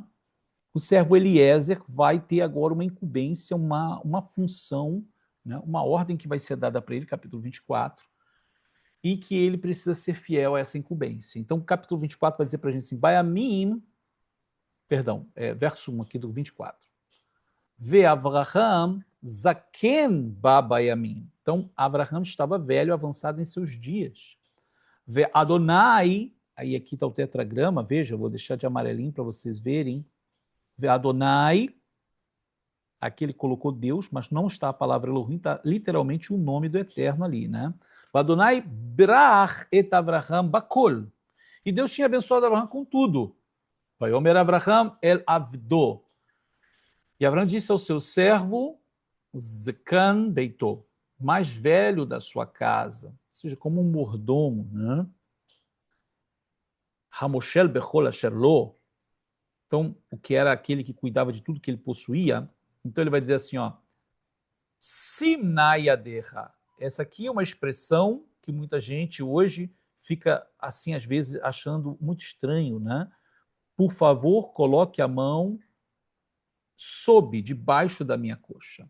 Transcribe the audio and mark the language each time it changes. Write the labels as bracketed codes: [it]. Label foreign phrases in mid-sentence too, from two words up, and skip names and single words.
[pt] O servo Eliezer vai ter agora uma incumbência, uma função, né? Uma ordem que vai ser dada para ele, capítulo 24, e que ele precisa ser fiel a essa incumbência. Então, o capítulo 24 vai dizer para a gente assim, Bayamim, perdão, verso 1 aqui do 24. [he] ואברהם זקן בא בימים. [pt] Então, Avraham estava velho, avançado em seus dias. [he] ואדוני, [pt] aí aqui está o tetragrama, veja, eu vou deixar de amarelinho para vocês verem. [he] ואדוני, [pt] aqui ele colocou Deus, mas não está a palavra Elohim, está literalmente o nome do Eterno ali, né? [he] אדוני ברך את אברהם בכל. [pt] E Deus tinha abençoado Avraham com tudo. [he] ויאמר אברהם אל עבדו. [pt] E Avraham disse ao seu servo, [he] זקן ביתו, [pt] mais velho da sua casa, ou seja, como um mordomo, né? [he] המושל בכל אשר לו. [pt] Então, o que era aquele que cuidava de tudo que ele possuía. Então ele vai dizer assim, ó, Simnayadeha. Essa aqui é uma expressão que muita gente hoje fica, assim, às vezes, achando muito estranho, né? Por favor, coloque a mão sob, debaixo da minha coxa.